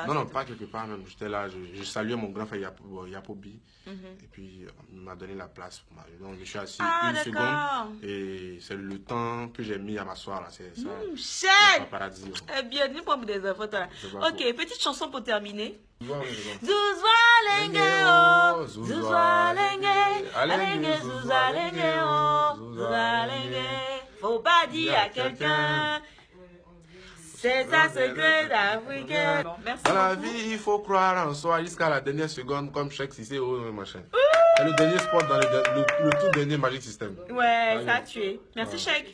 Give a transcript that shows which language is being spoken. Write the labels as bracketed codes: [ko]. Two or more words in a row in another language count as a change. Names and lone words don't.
[fr] Non, pas quelque part même. J'étais là, je saluais mon grand frère Yapobi. Et puis, il m'a donné la place. Donc, je suis assis Ah, une d'accord. seconde. Et c'est le temps que j'ai mis à m'asseoir. Là. C'est ça. Chèque! Le paparazzi. Eh bien, dis-moi des infos, toi. C'est pas Ok, petite chanson pour terminer. Zouzoua, Zuzwa lenge, oh, Zuzwa lenge, alenge, Zuzwa lenge, oh, Zuzwa lenge. Faut pas dire à quelqu'un, c'est un secret d'Africain. Merci Dans la beaucoup. vie, il faut croire en soi jusqu'à la dernière seconde, comme Cheikh Cissé ou machin. C'est le dernier sport dans le tout dernier Magic System. Ouais, ça a tué. Merci, Cheikh.